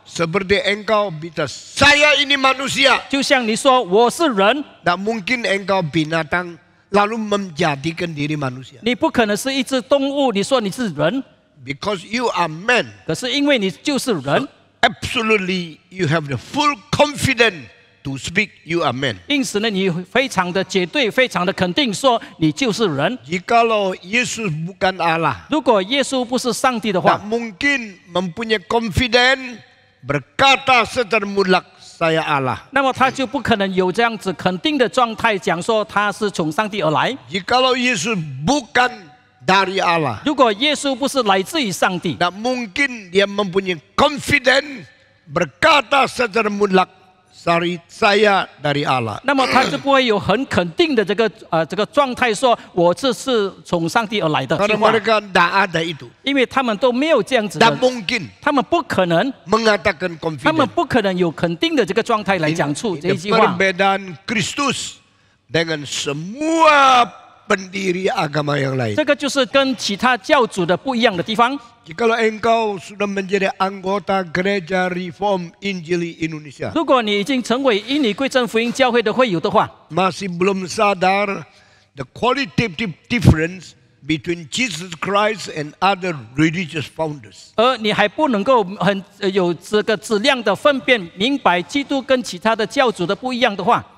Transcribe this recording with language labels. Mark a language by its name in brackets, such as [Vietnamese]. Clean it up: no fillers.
[Indonesian] Seperti engkau bisa, saya ini manusia. [Chinese] 就像你说我是人， [Indonesian] Tak mungkin engkau binatang lalu menjadikan diri manusia. [Chinese] 你不可能是一只动物，你说你是人， [English] Because you are man. [Chinese] 可是因为你就是人， [English] Absolutely, you have the full confidence to speak you are man. [Chinese] 因此呢，你非常的绝对，非常的肯定说你就是人。 [Indonesian] Jikalau Yesus bukan Allah, [Chinese] 如果耶稣不是上帝的 [Indonesian] tak [Chinese] 话， [Indonesian] mungkin mempunyai confidence berkata secara mutlak saya Allah. [Chinese] 那么他就不可能有这样子肯定的状态，讲说他是从上帝而来。 [Indonesian] Jikalau Yesus bukan dari Allah, [Chinese] 如果耶稣不是来自于上帝， [Indonesian] tak mungkin dia mempunyai confidence berkata secara mutlak saya dari Allah. [Chinese] 那么他就不会有很肯定的这个状态，说我这是从上帝而来的计 [Indonesian] Karena [Chinese] 划， [Indonesian] mereka tidak ada itu. [Chinese] 因为他们都没有这样子 [Indonesian] Tak [Chinese] 的， [Indonesian] mungkin [Chinese] 他们不可能， [Indonesian] mengatakan [Chinese] 他们 [English] confident. [Chinese] 不可能有肯定的这个状态来讲出这一句话。 [Indonesian] Perbedaan Kristus dengan semua pendiri agama yang lain. [Chinese] 这个就是跟其他教主的不一样的地方。 [Indonesian] Jikalau engkau sudah menjadi anggota Gereja Reform Injili Indonesia, [Chinese] 如果你已经成为因你归正福音教会的会友的话， [Indonesian] masih belum sadar [English] the qualitative difference between Jesus Christ and other religious founders. [Chinese] 而你还不能够有这个质量的分辨，明白基督跟其他的教主的不一样的话，